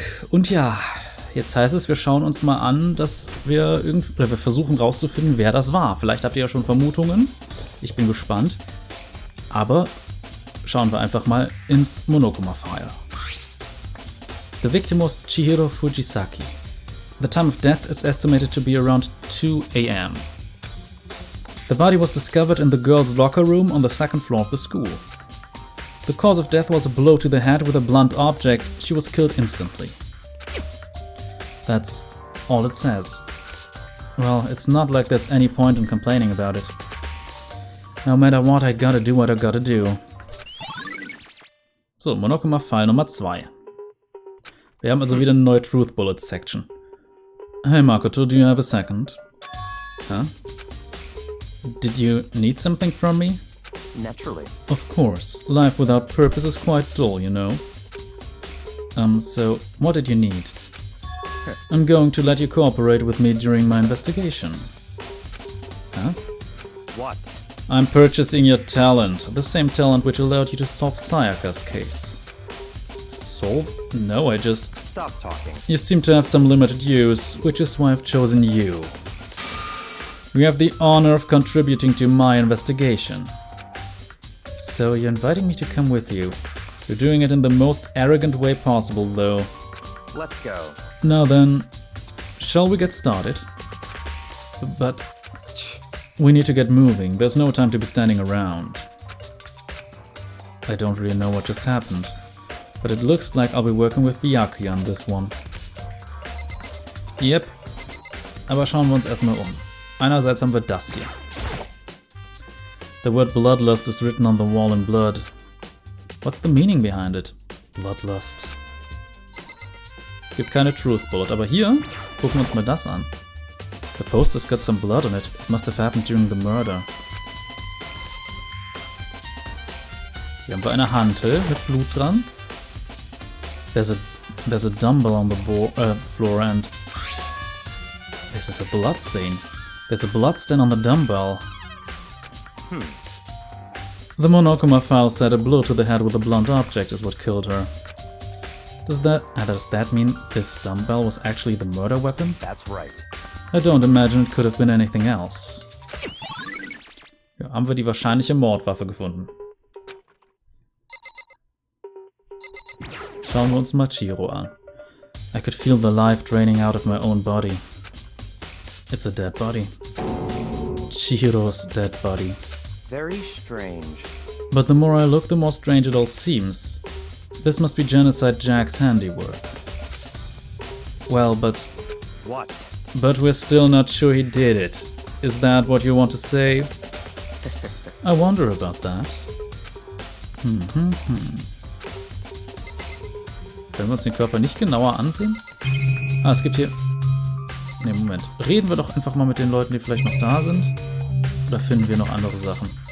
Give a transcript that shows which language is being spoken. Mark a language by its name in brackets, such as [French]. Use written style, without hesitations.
[German] Und ja, jetzt heißt es, wir schauen uns mal an, dass wir wir versuchen rauszufinden, wer das war. Vielleicht habt ihr ja schon Vermutungen. Ich bin gespannt. Aber schauen wir einfach mal ins Monokuma-File. [English] The victim was Chihiro Fujisaki. The time of death is estimated to be around 2 a.m. The body was discovered in the girls' locker room on the second floor of the school. The cause of death was a blow to the head with a blunt object. She was killed instantly. That's all it says. Well, it's not like there's any point in complaining about it. No matter what, I gotta do what I gotta do. [German] So, Monokuma-File Nummer 2. Wir haben also wieder eine neue Truth Bullets Section. [English] Hey Makoto, do you have a second? Huh? Did you need something from me? Naturally. Of course. Life without purpose is quite dull, you know. So, what did you need? I'm going to let you cooperate with me during my investigation. Huh? What? I'm purchasing your talent. The same talent which allowed you to solve Sayaka's case. Solve? No, I just... Stop talking. You seem to have some limited use, which is why I've chosen you. You have the honor of contributing to my investigation. So you're inviting me to come with you. You're doing it in the most arrogant way possible, though. Let's go. Now then, shall we get started? But we need to get moving. There's no time to be standing around. I don't really know what just happened. But it looks like I'll be working with Byakuya on this one. Yep. [German] Aber schauen wir uns erstmal um. Einerseits haben wir das hier. [English] The word bloodlust is written on the wall in blood. What's the meaning behind it? Bloodlust. [German] Gibt keine Truth Bullet, aber hier gucken wir uns mal das an. [English] The poster's got some blood on it. It must have happened during the murder. [German] Hier haben wir eine Hantel mit Blut dran. [English] There's a dumbbell on the floor and this is a bloodstain. There's a bloodstain on the dumbbell. The Monokuma file said a blow to the head with a blunt object is what killed her. Does that mean this dumbbell was actually the murder weapon? That's right. I don't imagine it could have been anything else. [German] Ja, haben wir die wahrscheinliche Mordwaffe gefunden. Schauen wir uns mal Chihiro an. [English] I could feel the life draining out of my own body. It's a dead body. Chihiro's dead body. Very strange. But the more I look, the more strange it all seems. This must be Genocide Jack's handiwork. Well, but... What? But we're still not sure he did it. Is that what you want to say? I wonder about that. [German] Können wir uns den Körper nicht genauer ansehen? Ah, es gibt hier... Ne, Moment. Reden wir doch einfach mal mit den Leuten, die vielleicht noch da sind. Oder finden wir noch andere Sachen?